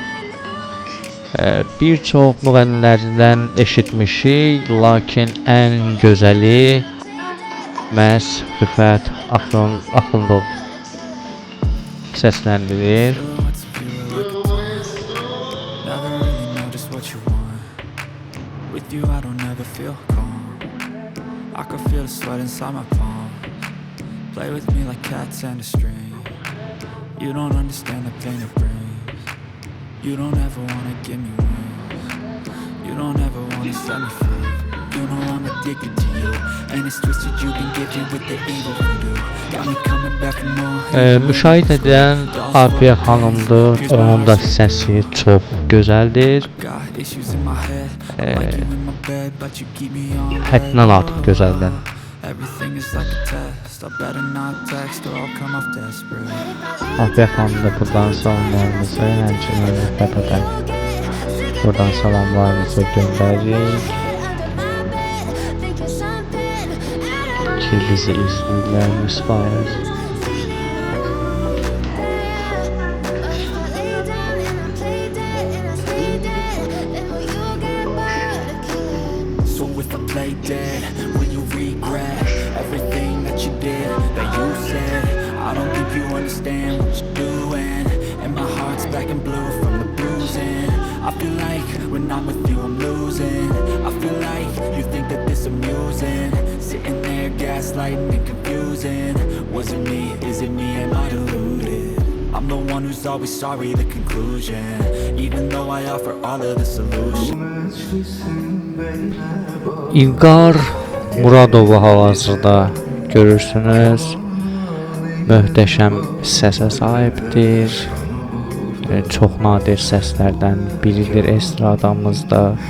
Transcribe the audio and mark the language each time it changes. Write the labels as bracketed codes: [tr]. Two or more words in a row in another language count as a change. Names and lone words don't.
[az] Bir çox müğənnilərdən eşitmişik, lakin ən gözəli məhz Rüfət Axundov səsləndirir. [en] I can feel the sweat inside my palm. Play with me like cats and a string. You don't understand the pain it brings. You don't ever wanna give me wings. You don't ever wanna set me free. You know I'm addicted to you, and it's twisted you've been gifted with the evil voodoo. Got me coming back for more. [az] Müşahidə edən Afiyə xanımdır. Onun da səsi çox gözəldir. [en] Got issues in my head. Like you in my bed, but you keep me on red. [az] Həddindən artıq gözəldir. [en] Everything is like a test. I better not text or I'll come off desperate. [az] Afiyə xanım da buradan salamlarımızı, həmçinin Rüfətə də buradan salamlarımızı göndəririk. Ki bizi izləyirlər, müsbət. [en] So if I play dead, will you regret everything that you did, that you said? I don't think you understand what you're doing, and my heart's black and blue from the bruising. I feel like when I'm with you I'm losing. I feel like you think that this amusing, sitting there gaslighting and confusing. Was it me? Is it me? Am I deluded? I'm the one who's always sorry, the conclusion, even though I offer all of the solutions. [az] İlqar Muradovu hal-hazırda görürsünüz. Möhtəşəm səsə sahibdir. Çox nadir səslərdən biridir estradamızda.